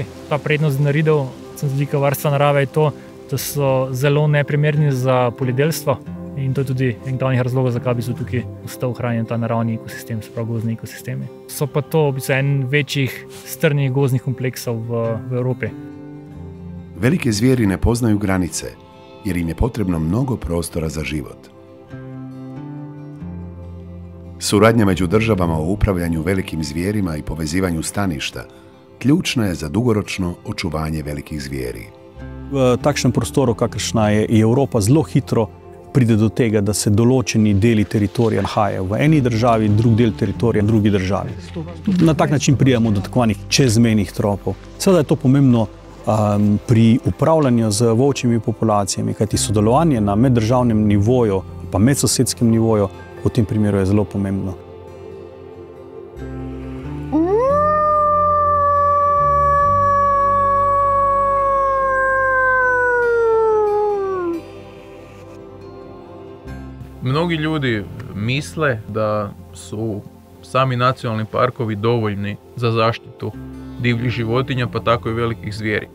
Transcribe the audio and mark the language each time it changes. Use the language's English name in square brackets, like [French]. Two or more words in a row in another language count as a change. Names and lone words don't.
[Slovenian] Ta prednost dinaridov, z vidika varstva narave, je to, da so zelo neprimerni za poljedelstvo, in to je tudi en glavnih razlogov, zakaj bi se tukaj ostal ohranjen ta naravni ekosistem, se pravi gozdni ekosistemi. So pa to en večjih strnjenih gozdnih kompleksov v Evropi. [Croatian] Velike zvijeri ne poznaju granice, jer im je potrebno mnogo prostora za život. Suradnja među državama u upravljanju velikim zvijerima i povezivanju staništa ključna je za dugoročno očuvanje velikih zvijeri. [Slovenian] V takšnem prostoru, kakršna je Evropa, zelo hitro pride do tega, da se določeni deli teritorija nahajajo v eni državi, drug del teritorija v drugi državi. Na tak način pridemo do tako zvanih čezmejnih tropov. Seveda je to pomembno pri upravljanju z volčjimi populacijami, kajti sodelovanje na meddržavnem nivoju pa medsosedskem nivoju v tem primeru je zelo pomembno. [Croatian] Mnogi ljudi misle da su sami nacionalni parkovi dovoljni za zaštitu divljih životinja, pa tako i velikih zvijeri.